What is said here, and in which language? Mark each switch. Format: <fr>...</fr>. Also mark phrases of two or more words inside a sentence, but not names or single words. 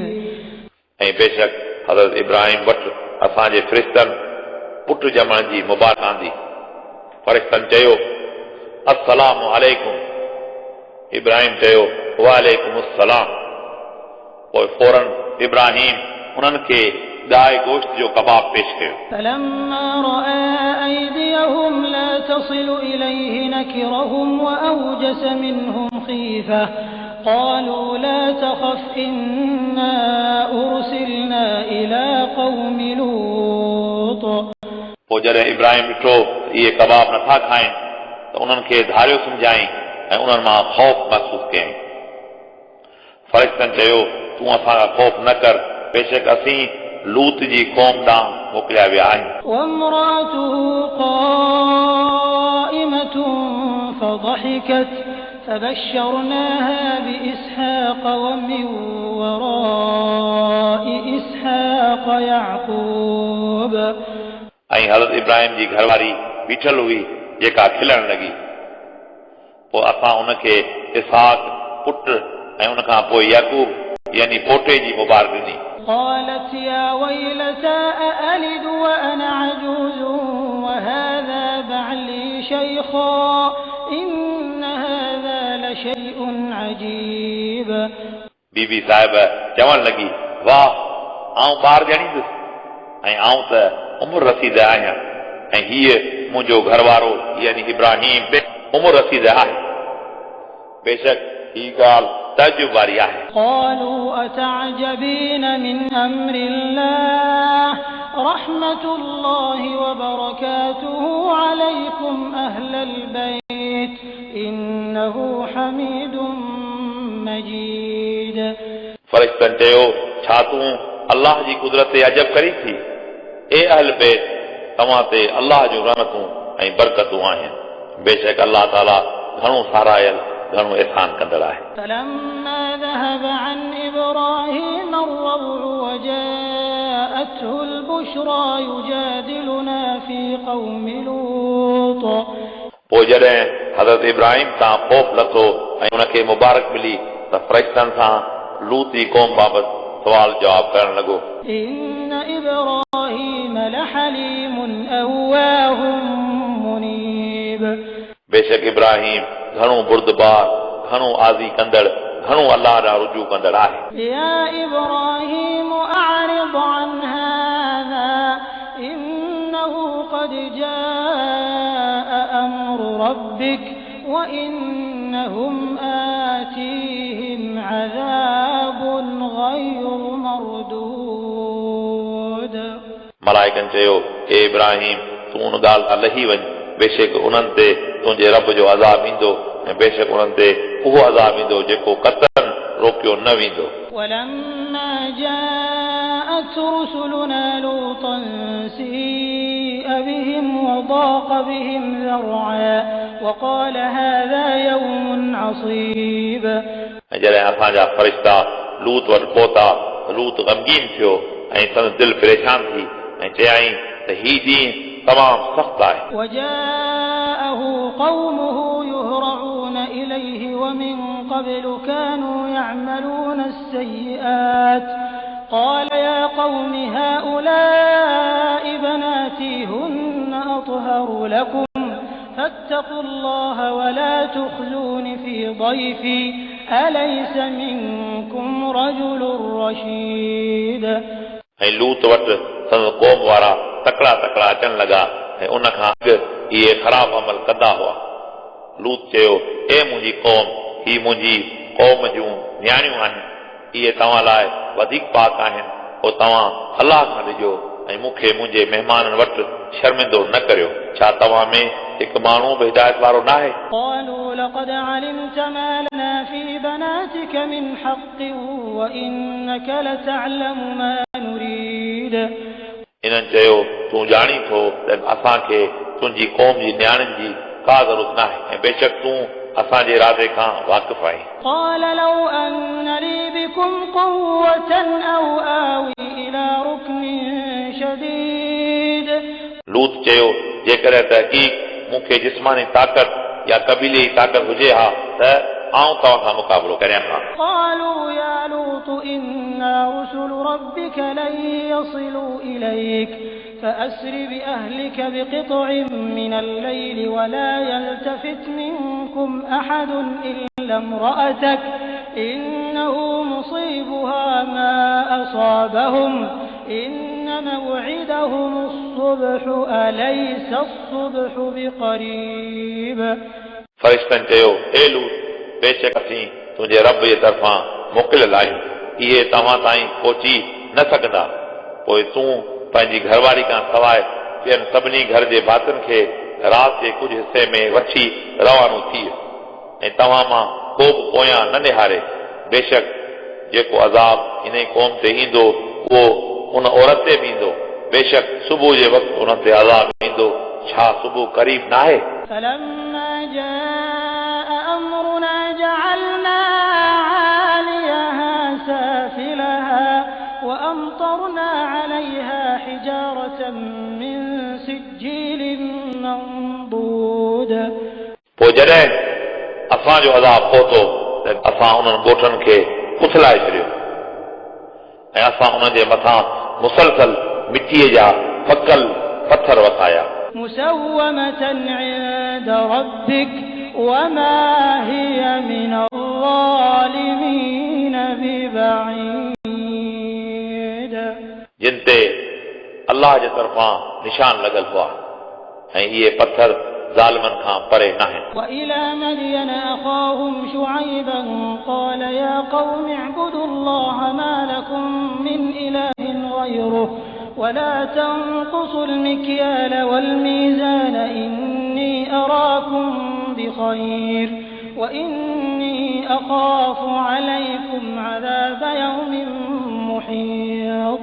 <sd>ऐं बेशक हज़रत इब्राहिम वटि असांजे फ़रिश्तनि पुट ॼमण जी मुबारक आंदी। फ़रिश्तनि चयो,</sd> <ar>السلام عليكم.</ar> <sd>इब्राहिम चयो,</sd> <ar>وعليكم السلام.</ar> <sd>पोइ फौरन इब्राहिम उन्हनि खे गाय गोश्त जो कबाब पेश कयो।</sd> <ar>فلما رأى أيديهم لا تصل إليه نكرهم وأوجس منهم خيفة قالوا لا تخف إنا أرسلنا إلى قوم لوط</ar> <sd>पोइ जॾहिं इब्राहिम ॾिठो इहे कबाब नथा खाइनि त उन्हनि खे धारियो सम्झाई ऐं उन्हनि मां ख़ौफ़ महसूस कयईं। फ़रिश्तनि चयो तूं असां खां ख़ौफ़ न कर, बेशक असीं लूत जी क़ौम ॾांहुं मोकिलिया विया आहियूं।</sd> <ar>وامرأته قائمة فضحكت فبشرناها بإسحاق ومن وراء إسحاق يعقوب</ar> <sd>ऐं हज़रत इब्राहिम जी घरवारी बीठल हुई जेका खिलण लॻी। पोइ असां उनखे इसहाक पुट ऐं उनखां पोइ याकूब यानी पोटे जी मुबारक ॾिनी।</sd> <ar>قالت يا ويلتى أألد وأنا عجوز وهذا بعلي شيخا إن هذا لشيء عجيب</ar> <sd>बीबी साहिब चवण लॻी वाह आऊं ॿार ॼणींदुसि ऐं आऊं त उमिरि रसीद आहियां ऐं हीअ मुंहिंजो घरवारो यानी इब्राहिम उमिरि रसीद आहे। बेशक हीअ ॻाल्हि तजुब वारी आहे।</sd> <ar>قالوا أتعجبين من أمر الله رحمة الله وبركاته عليكم أهل البيت إنه حميد مجيد</ar> <sd>फ़रिश्तनि चयो छा तूं अल्लाह जी कुदरत ते अजब करी थी? ए अहल बैत तव्हां ते अल्लाह जूं रहमतूं ऐं बरकतूं आहिनि। बेशक अल्लाह ताला घणो सारायल घणो एहसान कंदड़ आहे।</sd> <ar>فلما ذهب عن إبراهيم الروع وجاءته البشرى يجادلنا في قوم لوط</ar> <sd>पोइ जॾहिं हज़रत इब्राहिम सां ख़ौफ़ लथो ऐं उनखे मुबारक मिली त फ़रिश्तनि सां लूत जी क़ौम बाबति सुवाल जवाब करण लॻो।</sd> <ar>إن إبراهيم لحليم أواه منيب</ar> <sd>बेशक इब्राहिम घणो बुर्दबार घणो आज़ी कंदड़ घणो अल्लाह ॾांहुं रुजू कंदड़ आहे।</sd> <ar>يا إبراهيم أعرض عن هذا إنه قد جاء أمر ربك وإنهم آتيهم عذاب غير مردود</ar> <sd>मलाइकनि चयो हे इब्राहिम तूं उन ॻाल्हि खां लही वञ, बेशक उन्हनि ते तुंहिंजे रब जो अज़ाब ईंदो ऐं बेशक उन्हनि ते उहो अज़ाब ईंदो जेको कतन रोकियो न वेंदो।</sd> <ar>ولما جاءت رسلنا لوطا سيء بهم وضاق بهم ذرعا وقال هذا يوم عصيب</ar> <sd>ऐं जॾहिं असांजा फ़रिश्ता लूत वटि पहुता लूत ग़मगीन थियो ऐं संदसि दिलि परेशान थी ऐं चयाईं त हीउ ॾींहुं तमामु सख़्तु आहे।</sd> <ar>وجاءه قومه يهرعون إليه ومن قبل كانوا يعملون السيئات قال يا قوم هؤلاء بناتي هن أطهر لكم فاتقوا الله ولا تخزون في ضيفي أليس منكم رجل رشيد</ar> <sd>ऐं लूत वटि संदसि क़ौम वारा तकड़ा तकड़ा अचण लॻा ऐं उन खां अॻु इहे ख़राब अमल कंदा हुआ। लूत चयो ए मुंहिंजी क़ौम ही मुंहिंजी क़ौम जूं न्याणियूं आहिनि, इहे तव्हां लाइ वधीक पाक आहिनि, पोइ तव्हां अलाह खां ॾिजो ऐं मूंखे मुंहिंजे महिमाननि वटि शर्मिंदो न करियो। छा तव्हां में हिकु माण्हू बि हिदायत वारो न आहे?</sd> <ar>قالوا لقد علمت ما لنا في بناتك من حق وإنك لتعلم ما نريد</ar> <sd>इन्हनि चयो तूं ॼाणी थो त असांखे तुंहिंजी क़ौम जी न्याणियुनि जी का ज़रूरत न आहे ऐं बेशक तूं असांजे इरादे खां वाक़िफ़ आहीं।</sd> <ar>قال لو أن لي بكم قوة أو آوي إلى ركن شديد</ar> <sd>लूत चयो जेकॾहिं तहक़ीक़ मूंखे जिस्मानी ताक़त या कबीले जी ताक़त हुजे हा त आऊं तव्हां खां मुक़ाबिलो करियां हा।</sd> <ar>قالوا يا لوط إنا رسل ربك لن يصلوا إليك فأسر بأهلك بقطع من الليل ولا يلتفت منكم أحد إلا امرأتك إنه يصيبها ما أصابهم إن موعدهم الصبح أليس الصبح بقريب</ar> <sd>फ़रिश्तनि चयो, हे लूत, बेशक असीं तुंहिंजे रब जे तरफ़ां मोकिलियल आहियूं, इहे तव्हां ताईं पहुची न सघंदा। पोइ तूं पंहिंजी घरवारी खां सवाइ ॿियनि सभिनी घर जे भातियुनि खे राति जे कुझु हिसे में वठी रवानो थी वियो ऐं तव्हां मां को बि पोयां न निहारे। बेशक जेको अज़ाब इन क़ौम ते ईंदो उहो उन औरत ते बि ईंदो। बेशक सुबुह जे वक़्तु उन ते अज़ाब ईंदो। छा सुबुह क़रीब न आहे?</sd> <ar>فلما جاء أمرنا جعلنا عاليها سافلها وأمطرنا عليها حجارة من سجيل منضود</ar> <sd>पोइ जॾहिं असांजो अज़ाब पहुतो त असां उन्हनि ॻोठनि खे उथलाए छॾियो ऐं असां उन्हनि जे मथां मुसलसल मिटीअ जा फकल पत्थर वसाया।</sd> <ar>مسومة عند ربك وما هي من الظالمين ببعيد</ar> <sd>जिन ते अल्लाह जे तरफ़ां निशान लॻल हुआ ऐं इहे पत्थर ज़ालिमनि खां परे न आहिनि।</sd> <ar>وإلى مدين أخاهم شعيبا قال يا قوم اعبدوا الله ما لكم من إله غيره ولا تنقصوا المكيال والميزان إني أراكم بخير وإني أخاف عليكم عذاب يوم محيط</ar>